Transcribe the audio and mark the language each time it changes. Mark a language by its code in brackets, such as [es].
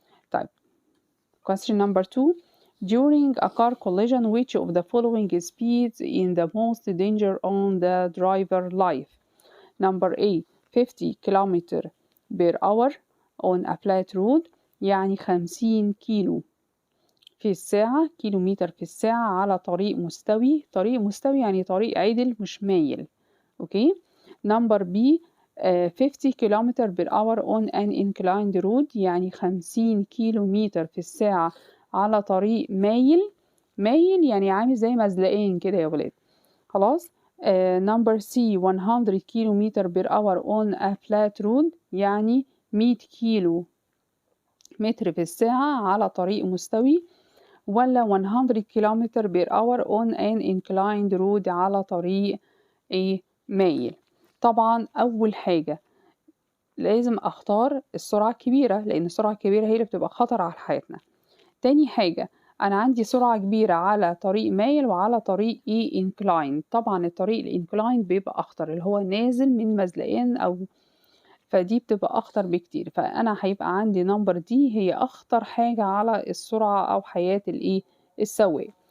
[en] طيب question number 2. During a car collision, which of the following speeds in the most danger on the driver life? Number A 50 km per hour on a flat road، [ar] يعني 50 كيلو في الساعة، كيلومتر في الساعة على طريق مستوي. طريق مستوي يعني طريق عدل مش مايل. اوكي. [en] Number B 50 km per hour on an inclined road، [ar] يعني 50 كيلومتر في الساعة على طريق مايل. مايل يعني عامل زي مزلقين كده يا ولاد، خلاص. [en] Number C 100 km per hour on a flat road، [ar] يعني 100 كيلو متر في الساعة على طريق مستوي، ولا [en] 100 km per hour on an inclined road [ar] على طريق ايه مايل. طبعا أول حاجة لازم أختار السرعة الكبيرة، لأن السرعة الكبيرة هي اللي بتبقى خطر على حياتنا. تاني حاجة أنا عندي سرعة كبيرة على طريق مايل وعلى طريق ايه inclined. طبعا الطريق الانكلاين بيبقى أخطر، اللي هو نازل من مزلقين أو فدي بتبقى أخطر بكتير، فأنا هيبقى عندي نمبر دي هي أخطر حاجة على السرعة أو حياة الإيه السواق.